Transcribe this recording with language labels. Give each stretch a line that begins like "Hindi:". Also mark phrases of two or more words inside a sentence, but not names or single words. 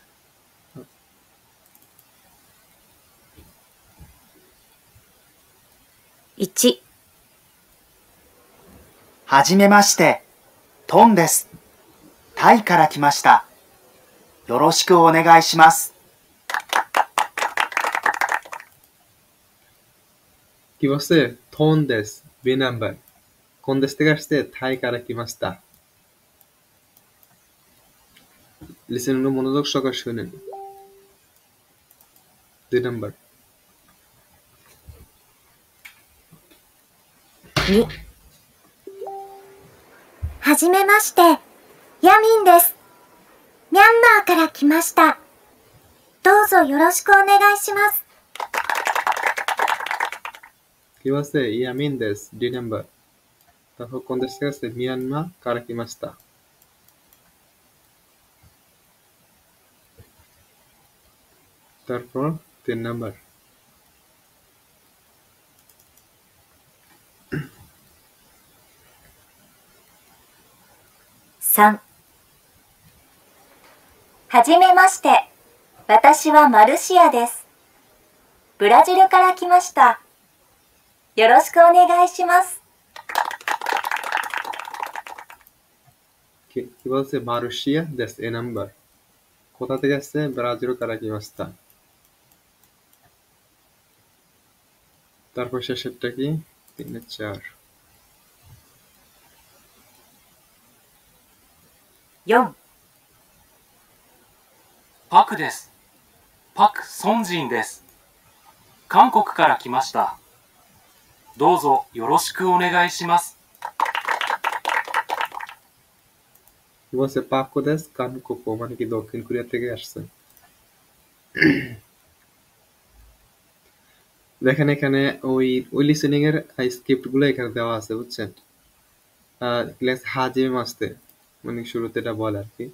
Japanese: 1、はじめまして、トンです。タイから来ました。よろしくお願いします。
Bangla: কি বলছে?
Japanese: トンです,
Bangla: বি নাম্বার। কোন দেশ থেকে আসছে?
Japanese: タイから来ました.
Bangla: লিসেন, মনোযোগ সহকারে শুনেন। 2 নাম্বার।
Japanese: 2、はじめまして、ヤミンです。ミャンマーから来ました。どうぞよろしくお願いします。
Bangla: কি বলছে?
Japanese: ヤミンです,
Bangla: 2 নাম্বার। তারপর কোন দেশ থেকে আসছে?
Japanese: ミャンマーから来ました.
Bangla: তারপর 3 নাম্বার।
Japanese: 3、はじめまして。私はマルシアです。ブラジルから来ました。よろしくお願いします。
Bangla: কি বলছে?
Japanese: マレーシアです,
Bangla: এ নাম্বার। কোথা থেকে আসছে?
Japanese: ブラジルから来ました.
Bangla: তারপর শেষেরটা কি? 3-4।
Japanese: 4、パクです。パク・ソンジンです。韓国から来ました。どうぞよろしくお願いします。
Bangla: কি বলছে?
Japanese: パクです,
Bangla: কানকোকো, মানে কি দক্ষিণ কোরিয়া থেকে আসছে। দেখেন এখানে ওই ওই লিসেনিং এর স্ক্রিপ্ট গুলো এখানে দেওয়া আছে বুঝছেন। লেখছে
Japanese: はじめまして,
Bangla: মানে শুরুতে এটা বলে আর কি।